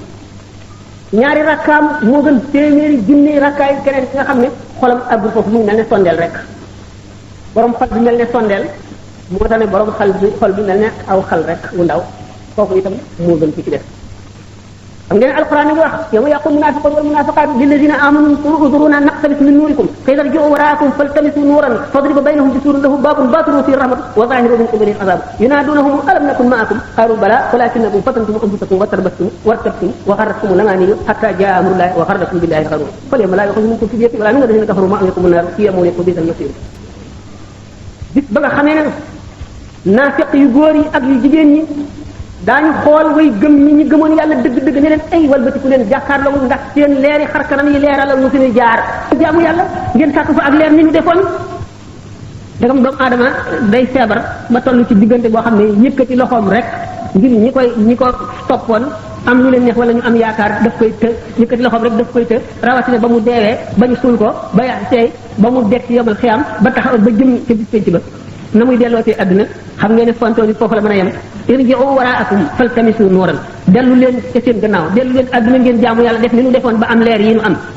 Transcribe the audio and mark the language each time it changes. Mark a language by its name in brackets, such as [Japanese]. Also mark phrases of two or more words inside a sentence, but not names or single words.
[Wolof] ñaari rakkaam moo gën téeméeri junni rakkaay keneen ki nga xam ne xolam àggul foofu mu ngi mel ne sondeel rek borom xol bi mel ne sondeel moo tax ne borom xol bi mel ne aw xal rek wu ndaw kooku itam moo gën ci def xam ngeen alquran ngi wax [Arabic] يوم يقول المنافقون والمنافقات للذين آمنوا انظرونا نقتبس من نوركم فإذا رجعوا وراءكم فالتمسوا نورا فضرب بينهم بسور له باب باطنه فيه الرحمة وظاهره من قبله العذاب ينادونهم ألم نكن معكم قالوا بلى ولكنكم فتنتم أنفسكم وتربصتم وارتبتم وغرتكم الأماني حتى جاء أمر الله وغركم بالله الغرور فاليوم لا يؤخذ منكم فدية ولا من الذين كفروا معكم النار هي مولاكم بئس المصير [Wolof] bis ba nga xamee ne naafiq yu góor yi ak yu jigéen ñi daañu xool way gëm ñi gëmoon yàlla dëgg-dëgg ne leen ay walbatiku leen jàkkaarloo ndax seen leeri xar kanam yi leeralal mu fi ñu jaar jaamu yàlla ngeen sàkk fa ak leer ni ñu defoon dagam doomu aadama day feebar ba toll ci diggante boo xam ne yëkkati loxoom rek ngir ñi ko toppoon am lu leen neex wala ñu am yaakaar daf koy të yëkkati loxoom rek daf koy të rawatina ba mu deewee ba ñu suul ko ba yaa seey ba mu dekk yomal xiyam ba taxaw ba jëm ca bis penc ba na muy delloo ci àdduna xam ngeen ne fontoon yi foofu la mën a yem [Arabic] ارجعوا وراءكم فالتمسوا نورا [Wolof] dellu leen ca seen gannaaw dellu leen àdduna ngeen jaamu yàlla def ni nu defoon ba am leer yi nu am